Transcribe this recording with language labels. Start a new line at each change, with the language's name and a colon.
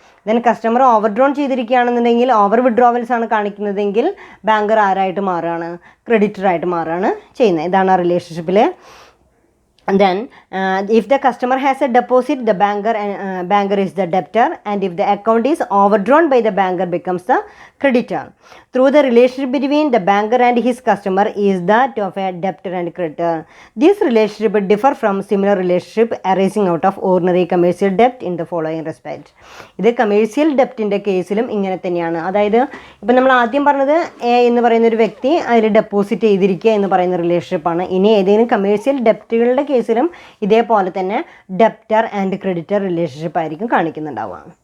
Malayalam: Then customer over drone ചെയ്തിരിക്കുകയാണെന്നുണ്ടെങ്കിൽ over withdrawals ആണ് കാണിക്കുന്നതെങ്കിൽ banker ആരായിട്ട് മാറുകയാണ്? ക്രെഡിറ്ററായിട്ട് മാറുകയാണ് ചെയ്യുന്നത്. ഇതാണ് ആ റിലേഷൻഷിപ്പിൽ.
English: Then if the customer has a deposit, the banker is the debtor, and if the account is overdrawn by the banker becomes the creditor. Through the relationship between the banker and his customer is that of a debtor and creditor. This relationship differ from similar relationship arising out of ordinary commercial debt in the following respect.
Malayalam: ഇത് commercial ഡെപ്റ്റിൻ്റെ കേസിലും ഇങ്ങനെ തന്നെയാണ്. അതായത് ഇപ്പം നമ്മൾ ആദ്യം പറഞ്ഞത് A എന്ന് പറയുന്ന ഒരു വ്യക്തി അതിൽ ഡെപ്പോസിറ്റ് ചെയ്തിരിക്കുക എന്ന് പറയുന്ന റിലേഷൻഷിപ്പാണ്. ഇനി ഏതെങ്കിലും കമേഴ്സ്യൽ ഡെപ്റ്റുകളുടെ കേസിലും ഇതേപോലെ തന്നെ ഡെപ്റ്റർ ആൻഡ് ക്രെഡിറ്റർ റിലേഷൻഷിപ്പ് ആയിരിക്കും കാണിക്കുന്നുണ്ടാവുക.